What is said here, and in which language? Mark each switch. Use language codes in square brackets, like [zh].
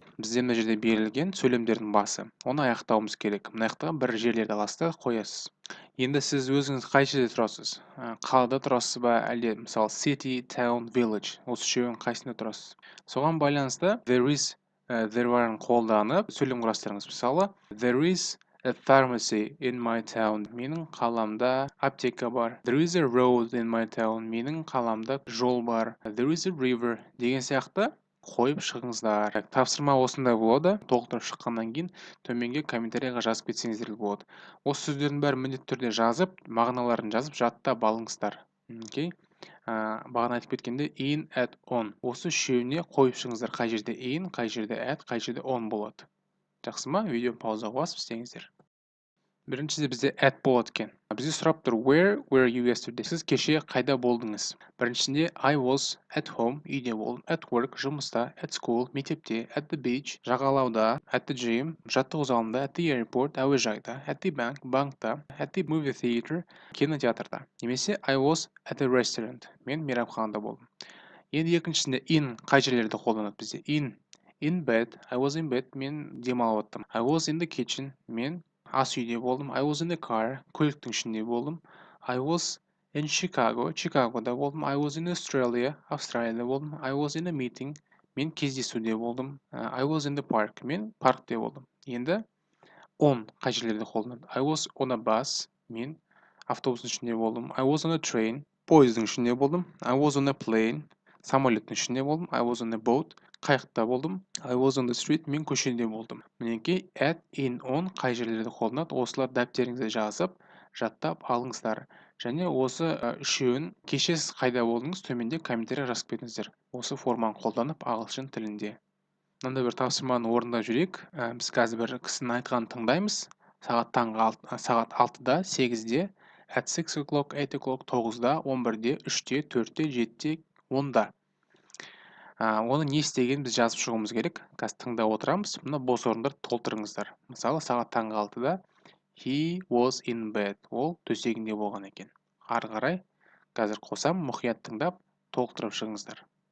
[kk] Бізде мына жерде берілген сөйлемдердің басы. Оны аяқтауымыз керек. Мына аяқтаған бір жерлерді аласыз да қоясыз. Енді сіз өзіңіз қай жерде тұрасыз? Қалада тұрасыз ба, әлде мысалы city, town, village. Осы үшеуінің қайсында тұрасыз? Соған байланысты there is, there барын қолданып сөйлем құрастырыңыз. [en] Мысалы, there is a pharmacy in my town. [kk] Менің қаламда аптека бар. [en] There is a road in my town. [kk] Менің қаламда жол бар. [en] There is a river [kk] деген сияқты қойып шығыңыздар. Тапсырма осындай болады. Толықтырып шыққаннан кейін төменге комментарийға жазып кетсеңіздер болады. Осы сөздердің бәрін міндетті түрде жазып, мағыналарын жазып, жаттап алыңыздар. Окей? Бағана айтып кеткенде in, at, on. Осы үшеуіне қойып шығыңыздар. Қай жерде in, қай жерде at, қай жерде on болады. Жақсы ма? Видео паузаға басып істеңіздер. Біріншіде бізде at болады екен. Бізде сұрап тұр [en] where were you yesterday? [kk] Сіз кеше қайда болдыңыз? [en] Біріншісінде I was at home, [kk] үйде болдым. [en] At work, жұмыста. At school, мектепте. At the beach, жағалауда. At the gym, жаттығу залында. At the airport, әуежайда. At the bank, банкта. At the movie theater, кинотеатрда. Немесе I was at the restaurant. [kk] Мен мейрамханада болдым. Енді екіншісінде in қай жерлерде қолданады бізде? [en] In bed, I was in bed, [kk] мен демалып оттым. [en] I was in the kitchen, [kk] мен ас үйде болдым. [en] I was in the car, [kk] көліктің ішінде болдым. [en] I was [kk] In Chicago, Чикагода болдым. [en] I was in Australia, [kk] Австралияда болдым. [en] I was in a meeting, [kk] мен кездесуде болдым. [en] I was in the park, [kk] мен паркте болдым. Енді on қай жерлерде қолданады? [en] I was on a bus, [kk] мен автобустың ішінде болдым. [en] I was on a train, [kk] пойыздың ішінде болдым. [en] I was on a plane, [kk] самолеттің ішінде болдым. [en] I was on a boat, [kk] қайықта болдым. [en] I was on the street, [kk] мен көшеде болдым. Мінекей at, in, on қай жерлерде қолданады? Осылар дәптеріңізде жазып, жаттап алыңыздар. Және осы үшеуін кеше сіз қайда болдыңыз, төменде комментарий жазып кетіңіздер. Осы форманы қолданып ағылшын тілінде. Мынандай бір тапсырманы орындап жүрейік. Біз қазір бір кісінің айтқанын тыңдаймыз. Сағат 6-да, 8-де, [en] at 6 o'clock, 8 o'clock, [kk] 9-да, 11-де, 3-де, 4-де, 7-де, 10-да. Оны не істегенін біз жазып шығуымыз керек. Қазір тыңдап отырамыз. Мына бос орындарды толтырыңыздар. Мысалы, сағат 6-да [en] he was in bed. [kk] Ол төсегінде болған екен. Ары қарай қазір қосам, мұқият тыңдап, толықтырып шығыңыздар.